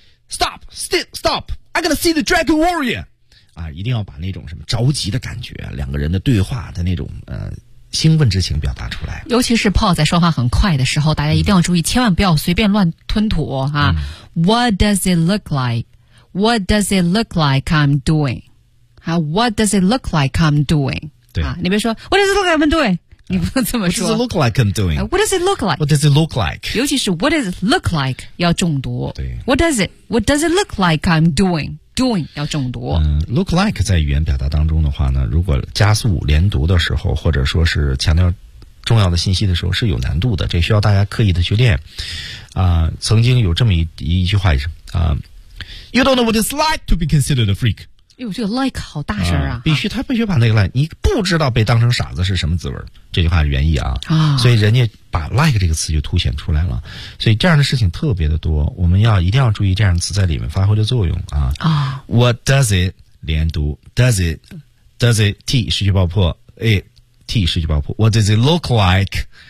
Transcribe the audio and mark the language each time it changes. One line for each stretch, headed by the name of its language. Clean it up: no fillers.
English: Stop, stop! I gotta see the Dragon Warrior.
Chinese: 啊，一定要把那种什么着急的感觉，两个人的对话的那种兴奋之情表达出来。尤其是 Paul 在说话很快的时候，大家一定要注意，千万不要随便乱吞吐啊。
English: What does it look like? What does it look like I'm doing? 啊 ，What does it look like I'm doing?
Chinese: 对啊，你别说
English: What does it look like I'm doing?
Chinese: 你不能这么说。
English: What does it look like I'm doing? What does it look like? What does it look like?
Chinese: 尤其是
English: What does it look like
Chinese: 要重读。对。
English: What does it look like I'm doing? Doing
Chinese: 要重读。 Look like 在语言表达当中的话呢，如果加速连读的时候，或者说是强调重要的信息的时候，是有难度的，这需要大家刻意的去练。曾经有这么一句话是
English: You don't know what it's like to be considered a freak.
Chinese: 哎呦，这个 like 好大声啊！必须，他必须把那个 like， 你不知道被当成傻子是什么滋味，这句话是原意啊。啊，所以人家把 like 这个词就凸显出来了，所以这样的事情特别的多，我们要一定要注意这样的词在里面发挥的作用啊。啊
English: ，What does it
Chinese: 连读
English: ？Does it？ Does it t
Chinese: 失去爆破
English: ？A t 失去爆破 ？What does it look like？